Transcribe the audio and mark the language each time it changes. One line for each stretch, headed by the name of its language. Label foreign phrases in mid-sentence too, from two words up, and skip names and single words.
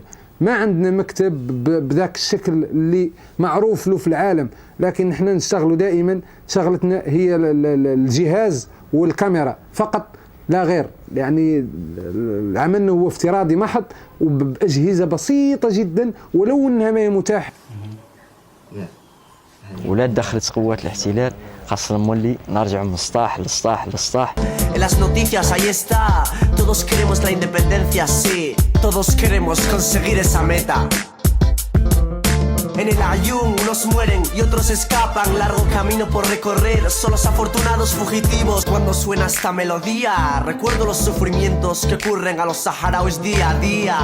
Arabic: ما عندنا مكتب بذاك الشكل اللي معروف له في العالم، لكن نحن نشتغلوا دائما، شغلتنا هي الجهاز والكاميرا فقط لا غير. يعني عملنا هو افتراضي محض وبأجهزة بسيطة جدا ولو انها ما هي متاحة. ولا دخلت قوات الاحتلال خاصة نولي نرجع من السطاح للسطاح للسطاح.
Spanish: En las noticias ahí está, todos queremos la independencia, sí, todos queremos conseguir esa meta. En el Ayun unos mueren y otros escapan, largo camino por recorrer, son los afortunados fugitivos. Cuando suena esta melodía, recuerdo los sufrimientos que ocurren a los saharauis día a día.